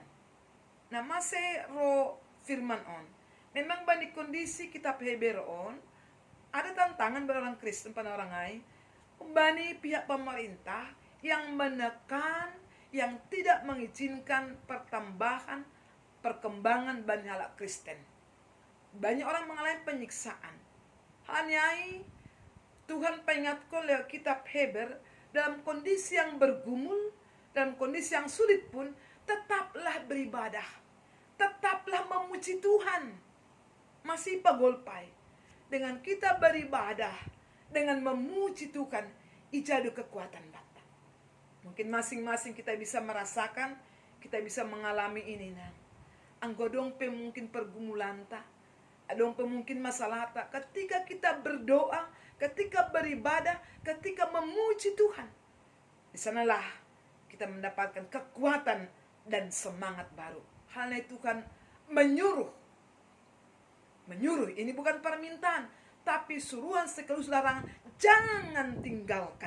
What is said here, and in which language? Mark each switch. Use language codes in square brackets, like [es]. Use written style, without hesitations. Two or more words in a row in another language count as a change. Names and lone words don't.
[id] Nah masih ro firman on, memang bani kondisi kita Heber on, ada tantangan pada orang Kristen pada orang lain, bani pihak pemerintah yang menekan, yang tidak mengizinkan perkembangan Bani halak Kristen. Banyak orang mengalami penyiksaan. Hanya Tuhan peringatkan lewat kitab Heber, dalam kondisi yang bergumul, dalam kondisi yang sulit pun, tetaplah beribadah. Tetaplah memuji Tuhan. Masih pagolpai. Dengan kita beribadah, dengan memuji Tuhan, ijadu kekuatan bata. Mungkin masing-masing kita bisa merasakan, kita bisa mengalami ini. Nah. [bts] Anggodong pe mungkin pergumulan tak, adong pe mungkin masalah tak. [id] Ketika kita berdoa, ketika beribadah, ketika memuji Tuhan, di sanalah kita mendapatkan kekuatan dan semangat baru. Hal itu Tuhan menyuruh, ini bukan permintaan, tapi suruhan sekaligus larangan, jangan tinggalkan.